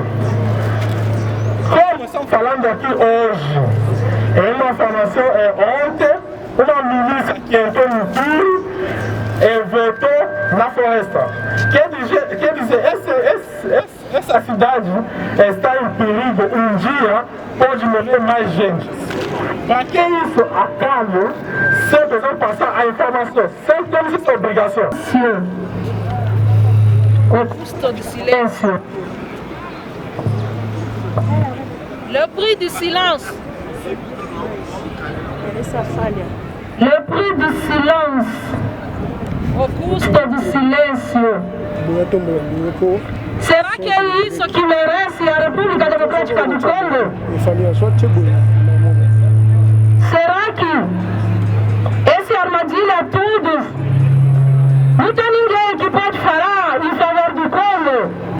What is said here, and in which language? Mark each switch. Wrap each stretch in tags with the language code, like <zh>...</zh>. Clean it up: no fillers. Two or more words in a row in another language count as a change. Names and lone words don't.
<pt>Como estamos falando aqui hoje, é uma informação, ontem, uma milícia que entrou no Turo e votou na floresta. Quer dizer, essa cidade está em perigo, um dia pode morrer mais gente. Para que isso acabe, sempre vão passar a informação, sempre temos essa obrigação.</pt> <fr>Au custo du silence. Le prix du silence. Le prix du silence. Au custo.</fr> <pt>Custo do silêncio. Será que é isso que merece a República Democrática do Congo? Será que esse armadilha é tudo? Não tem ninguém que pode falar em favor do Congo?</pt>